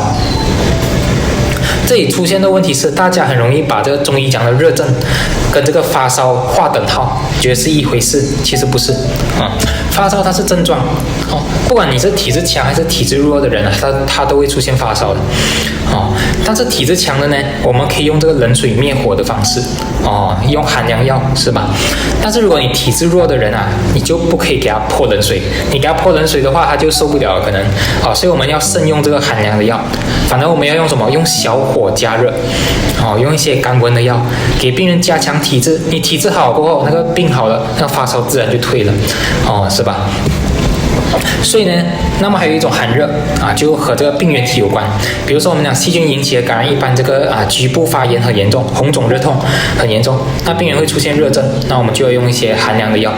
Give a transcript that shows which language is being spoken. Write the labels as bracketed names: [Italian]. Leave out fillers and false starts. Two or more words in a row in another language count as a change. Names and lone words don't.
[Chinese] 這裡出現的問題是，大家很容易把這個中醫講的熱症跟這個發燒劃等號，覺得是一回事，其實不是發燒它是症狀不管你是體質強還是體質弱的人他都會出現發燒的但是體質強的呢，我們可以用這個冷水滅火的方式用寒涼藥是吧？但是如果你体質弱的人你就不可以給他泼冷水，你給他泼冷水的話他就受不了了可能所以我們要慎用這個寒涼的药。反正我们要用什麼？用小火加熱用一些甘溫的藥給病人加強體質，你體質好過後那個病好了，那個發燒自然就退了是吧？所以呢，那麼還有一種寒熱啊，就和這個病原體有關。比如說我們講細菌引起的感染，一般這個局部發炎很嚴重，紅腫熱痛很嚴重，那病人會出現熱症，那我們就要用一些寒涼的藥。